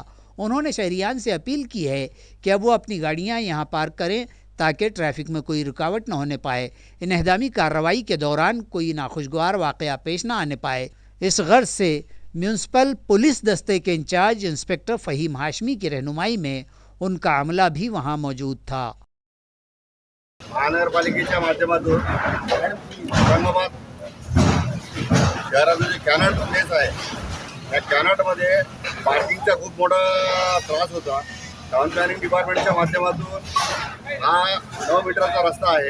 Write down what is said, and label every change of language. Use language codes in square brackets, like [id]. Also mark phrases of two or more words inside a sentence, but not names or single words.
[ur] انہوں نے شہریان سے اپیل کی ہے کہ اب وہ اپنی گاڑیاں یہاں پارک کریں تاکہ ٹریفک میں کوئی رکاوٹ نہ ہونے پائے، انہدامی کارروائی کے دوران کوئی ناخوشگوار واقعہ پیش نہ آنے پائے. اس غرض سے میونسپل پولیس دستے کے انچارج انسپکٹر فہیم ہاشمی کی رہنمائی میں ان کا عملہ بھی وہاں موجود تھا. [mr] महानगरपालिकेच्या माध्यमातून औरंगाबाद शहराचं जे कॅनॉट प्लेस आहे त्या कॅनॉटमध्ये पार्किंगचा खूप मोठा त्रास होता. [en] town planning [mr] डिपार्टमेंटच्या माध्यमातून हा 9 मीटरचा रस्ता आहे.